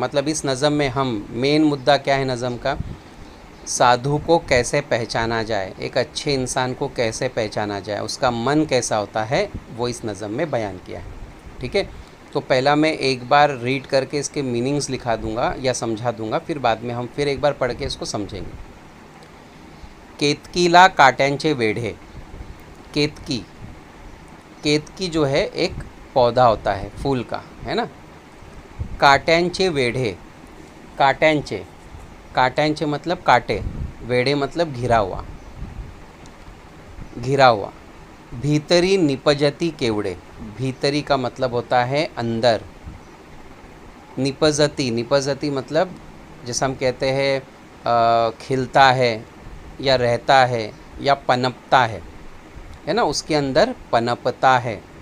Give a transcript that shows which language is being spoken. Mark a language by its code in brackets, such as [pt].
[hi] मतलब इस नज़म में हम, मेन मुद्दा क्या है नज़म का, साधु को कैसे पहचाना जाए, एक अच्छे इंसान को कैसे पहचाना जाए, उसका मन कैसा होता है, वो इस नज़म में बयान किया है, ठीक है। तो पहला मैं एक बार रीड करके इसके मीनिंग्स लिखा दूंगा या समझा दूंगा, फिर बाद में हम फिर एक बार पढ़ के इसको समझेंगे। [mr] केतकीला काट्यांचे वेढे। [hi] केतकी, केतकी जो है एक पौधा होता है फूल का, है ना। [mr] काट्यांचे वेढे, [hi] काट्यांचे, काट्यांचे मतलब काटे, वेढे मतलब घिरा हुआ, घिरा हुआ। [mr] भीतरी निपजती केवड़े, [hi] भीतरी का मतलब होता है अंदर। निपजती, निपजती मतलब जैसे हम कहते हैं खिलता है या रहता है या पनपता है ना, उसके अंदर पनपता है।